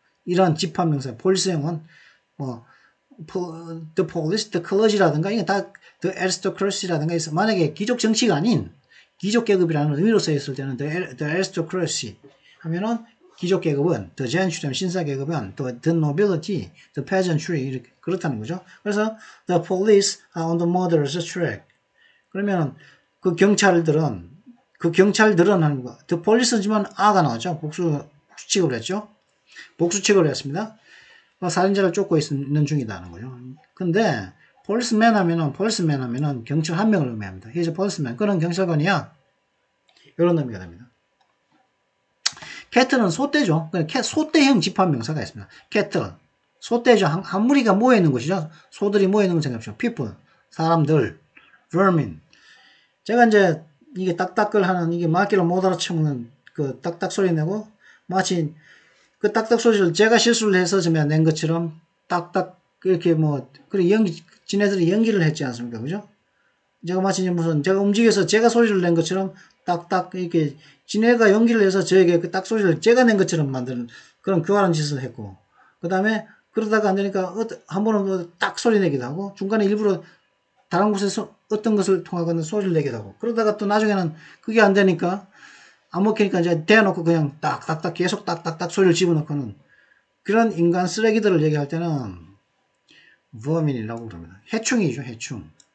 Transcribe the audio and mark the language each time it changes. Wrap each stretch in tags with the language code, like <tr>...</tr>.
<ko>이러한 집합명사 폴리스형은 뭐 the police, the clergy라든가 이게 다 the aristocracy라든가 해서 만약에 귀족 정치가 아닌 귀족 계급이라는 의미로 쓰였을 때는 the aristocracy 하면은 귀족 계급은 the gentry, 신사 계급은 the nobility, the peasantry 이렇게 그렇다는 거죠. 그래서</ko> <en>the police are on the murderer's track.</en> <ko>그러면 그 경찰들은 하는 거. the police지만 a가 나왔죠. 복수 취급을 했죠. 복수 취급을 했습니다. 살인자를 쫓고 있는 중이다는 거죠. 근데 policeman 하면은 경찰 한 명을 의미합니다.</ko> <en>he's a policeman.</en> <ko>그런 경찰관이야. 이런 의미가 됩니다. 캐틀은 소떼죠. 소떼형 집합명사가 있습니다. 캐틀, 소떼죠. 한 무리가 모여있는 것이죠. 소들이 모여있는 건 생각해보시죠. people, 사람들, vermin. 제가 이제 이게 딱딱을 하는, 이게 말귀를 못 알아채는 그 딱딱 소리 내고, 마치 그 딱딱 소리를 제가 실수를 해서 제가 낸 것처럼 딱딱 이렇게 뭐, 그래 지네들이 연기를 했지 않습니까? 그죠? 제가 마치 무슨, 제가 움직여서 제가 소리를 낸 것처럼 딱딱 이렇게 지네가 연기를 해서 저에게 그 딱 소리를 제가 낸 것처럼 만드는 그런 교활한 짓을 했고, 그 다음에 그러다가 안 되니까 한 번은 딱 소리 내기도 하고, 중간에 일부러 다른 곳에서 어떤 것을 통하거나 소리를 내기도 하고, 그러다가 또 나중에는 그게 안 되니까 안 먹히니까 이제 대놓고 그냥 딱딱딱 계속 딱딱딱 소리를 집어넣고는 그런 인간 쓰레기들을 얘기할 때는 vermin이라고 그럽니다. 해충이죠, 해충.</ko>